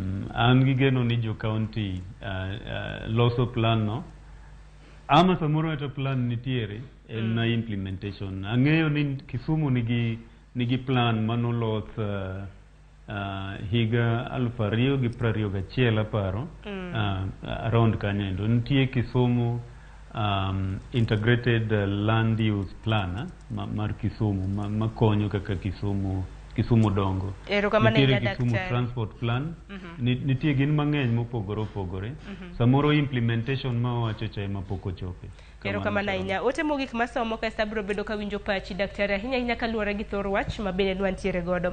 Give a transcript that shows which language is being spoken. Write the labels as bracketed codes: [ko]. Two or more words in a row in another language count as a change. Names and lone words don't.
[luo] an gi geno ni jo county loso plan no ama samoro eta plan nitiere en na implementation. Ang'eyo ni Kisumu nigi plan manolos higa 2021 aparo around kanyo nitie Kisumu [en] integrated land use plan [luo] mar Kisumu makonyo kaka Kisumu dongo. Nitie Kisumu [en] transport plan [luo] nitie gin mang'eny mopogore samoro implementation ma wacho cha ema pok ochope. Erokamano ahinya. Ote mogik masomo ka sabro bedo ka winjo pachi daktari ahinya kaluwore gi thor wach mabende nwantiere godo.